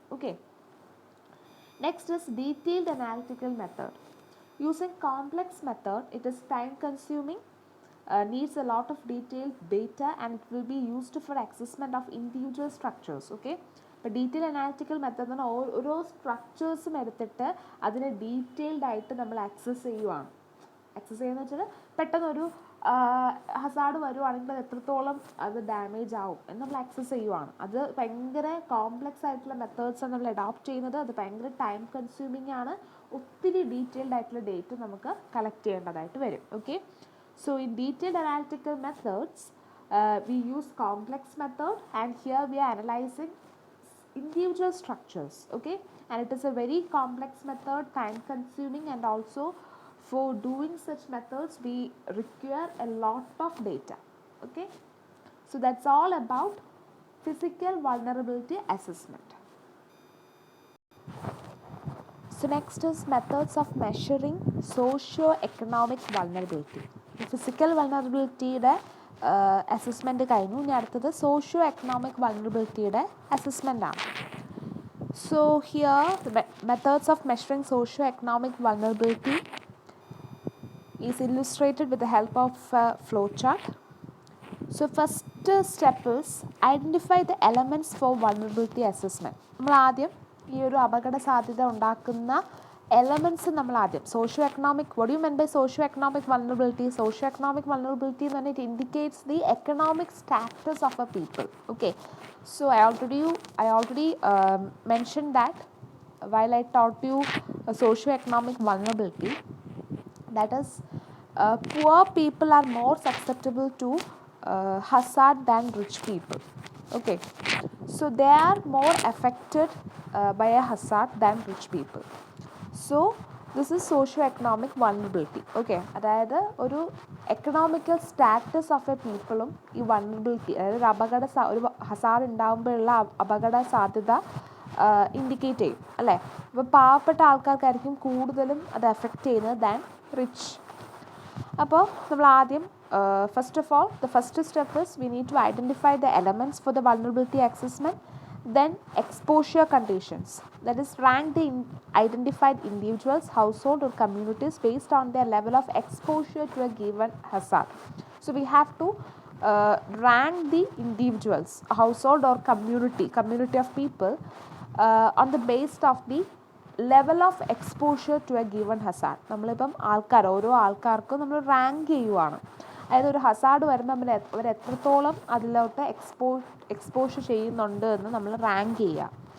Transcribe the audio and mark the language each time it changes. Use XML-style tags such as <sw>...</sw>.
<en>Okay, next is detailed analytical method. Using complex method, it is time consuming, needs a lot of detailed data and it will be used for assessment of individual structures.</en> <ml>Okay, ഇപ്പോൾ detail analytical method എന്ന് പറഞ്ഞാൽ ഓരോ സ്ട്രക്ചേഴ്സും എടുത്തിട്ട് അതിനെ detailed ആയിട്ട് നമ്മൾ access ചെയ്യുകയാണ്. Access ചെയ്യുന്ന വെച്ചാൽ പെട്ടെന്നൊരു ഹസാർഡ് വരുവാണെങ്കിൽ അത് എത്രത്തോളം അത് ഡാമേജ് ആവും എന്ന് നമ്മൾ ആക്സസ് ചെയ്യുവാണ്. അത് ഭയങ്കര കോംപ്ലക്സ് ആയിട്ടുള്ള മെത്തേഡ്സാണ് നമ്മൾ അഡോപ്റ്റ് ചെയ്യുന്നത്. അത് ഭയങ്കര ടൈം കൺസ്യൂമിംഗ് ആണ്. ഒത്തിരി ഡീറ്റെയിൽഡ് ആയിട്ടുള്ള ഡേറ്റ നമുക്ക് കളക്ട് ചെയ്യേണ്ടതായിട്ട് വരും.</ml> <en>Okay, so in detailed analytical methods, we use complex method and here we are analyzing individual structures. Okay, and it is a very complex method, time consuming, and also for doing such methods we require a lot of data. Okay, so that's all about physical vulnerability assessment. So next is methods of measuring socio-economic vulnerability.</en> <ml>Physical വൾണറബിലിറ്റിയുടെ assessment കഴിഞ്ഞു. ഇനി അടുത്തത് socio economic വൾണറബിലിറ്റിയുടെ അസസ്മെൻ്റാണ്.</ml> <en>So here methods of measuring socio economic vulnerability is illustrated with the help of flow chart. So first step is identify the elements for vulnerability assessment.</en> <ml>നമ്മൾ ആദ്യം ഈ ഒരു അപകട സാധ്യത ഉണ്ടാക്കുന്ന</ml> <en>elements</en> <ml>നമ്മൾ ആദ്യം</ml> <en>socio-economic, what do you mean by socio-economic vulnerability? Socio-economic vulnerability</en> <ml>എന്ന് പറഞ്ഞാൽ</ml> <en>it indicates the economic status of a people. Okay, so I already mentioned that while I taught you socio-economic vulnerability, that is poor people are more susceptible to hazard than rich people. Okay, so they are more affected by a hazard than rich people. So this is socio-economic vulnerability.</en> <ml>Okay, അതായത് ഒരു economical status of A പീപ്പിളും ഈ vulnerability, അതായത് ഒരു Hazard ഉണ്ടാകുമ്പോഴുള്ള അപകട സാധ്യത indicate ചെയ്യും അല്ലേ. അപ്പോൾ പാവപ്പെട്ട ആൾക്കാർക്കായിരിക്കും കൂടുതലും അത് എഫക്റ്റ് ചെയ്യുന്നത് ദാൻ റിച്ച്. അപ്പോൾ നമ്മൾ ആദ്യം</ml> <en>First of all the first step is we need to identify the elements for the vulnerability assessment. Then exposure conditions, that is rank the identified individuals, household or communities based on their level of exposure to a given hazard. So we have to rank the individuals, household or community of people on the basis of the level of exposure to a given hazard.</en> <ml>നമ്മളിപ്പം ഓരോ ആൾക്കാർക്കും നമ്മൾ rank ചെയ്യുവാണ്. അതായത് ഒരു Hazard വരുമ്പോൾ അവർ എത്രത്തോളം അതിലോട്ട് എക്സ്പോഷർ ചെയ്യുന്നുണ്ട് എന്ന് നമ്മൾ റാങ്ക് ചെയ്യുക.</ml>